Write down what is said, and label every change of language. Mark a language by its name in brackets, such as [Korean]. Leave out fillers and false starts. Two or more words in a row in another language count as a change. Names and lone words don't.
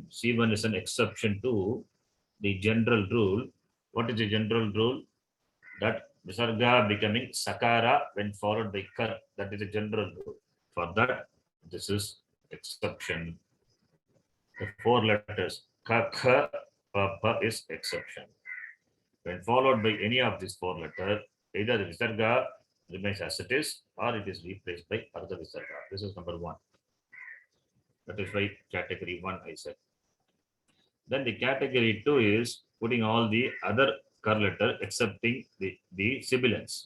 [English] C1 is an exception to the general rule. What is the general rule? That Visarga becoming sakara when followed by kar. That is a general rule. For that, this is exception. The 4 letters ka, kha, pa, pa is exception. When followed by any of these 4 letters, either the visarga remains as it is or it is replaced by other visarga. This is number 1. That is why category 1 I said. Then the category 2 is putting all the other kar letter excepting the sibilants.